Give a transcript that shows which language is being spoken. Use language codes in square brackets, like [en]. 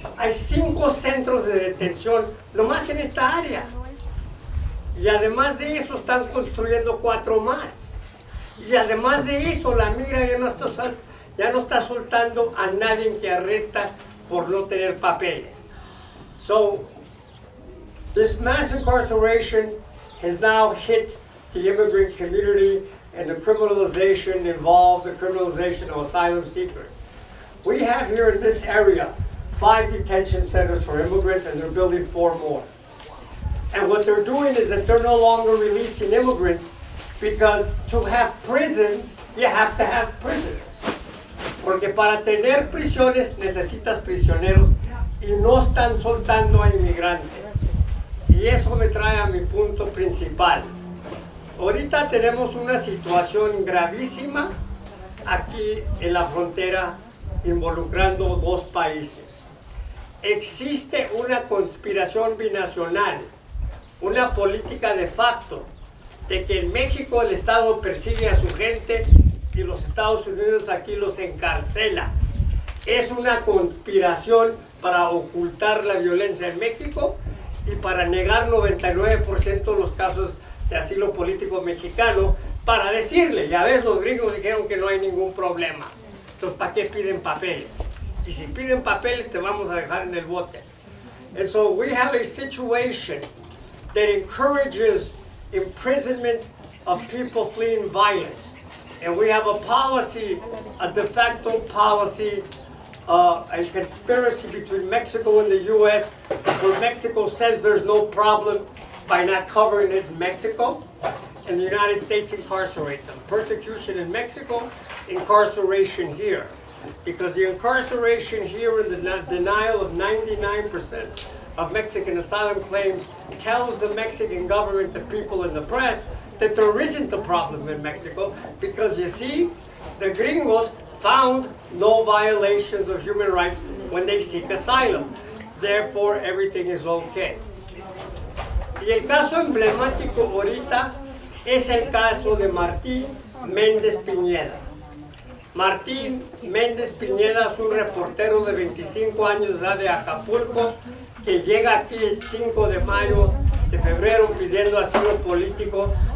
[es] Hay 5 centros de detención nomás en esta área. Y además de eso están construyendo 4 más. Y además de eso la migra ya no está soltando a nadie que arresta por no tener papeles. [en] So, this mass incarceration has now hit the immigrant community, and the criminalization involves the criminalization of asylum seekers. We have here in this area 5 detention centers for immigrants, and they're building 4 more. And what they're doing is that they're no longer releasing immigrants, because to have prisons, you have to have prisoners. [es] Porque para tener prisiones necesitas prisioneros y no están soltando a inmigrantes. Y eso me trae a mi punto principal. Ahorita tenemos una situación gravísima aquí en la frontera involucrando 2 países. Existe una conspiración binacional, una política de facto de que en México el Estado persigue a su gente y los Estados Unidos aquí los encarcela. Es una conspiración para ocultar la violencia en México y para negar 99% de los casos de asilo político mexicano, para decirle, ya ves, los gringos dijeron que no hay ningún problema. Entonces, ¿para qué piden papeles? Y si piden papeles, te vamos a dejar en el bote. [en] And so we have a situation that encourages imprisonment of people fleeing violence. And we have a policy, a de facto policy, a conspiracy between Mexico and the U.S. where Mexico says there's no problem by not covering it in Mexico, and the United States incarcerates them. Persecution in Mexico, incarceration here. because the incarceration here and the denial of 99% of Mexican asylum claims tells the Mexican government, the people, and the press that there isn't a problem in Mexico, because you see, the gringos found no violations of human rights when they seek asylum. Therefore, everything is okay. [es] Y el caso emblemático ahorita es el caso de Martín Méndez Piñeda. Martín Méndez Piñeda es un reportero de 25 años de Acapulco que llega aquí el 5 de mayo de febrero pidiendo asilo político.